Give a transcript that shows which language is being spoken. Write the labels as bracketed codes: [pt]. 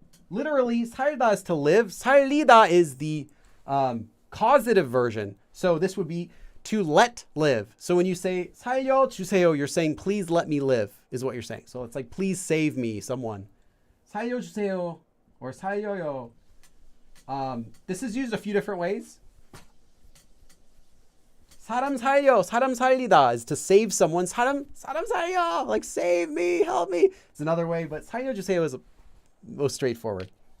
[en] Literally, 살다 is to live. 살리다 is the causative version. So this would be to let live. So when you say [ko] 살려 주세요, [en] you're saying please let me live is what you're saying. So it's like please save me, someone. [ko] 살려 주세요 or 살려요. [en] This is used a few different ways. [ko] 사람 살려, 사람 살리다 [en] is to save someone. [ko] 사람 살려, [en] like save me, help me. It's another way, but [ko] 살려 주세요 [en] is most straightforward.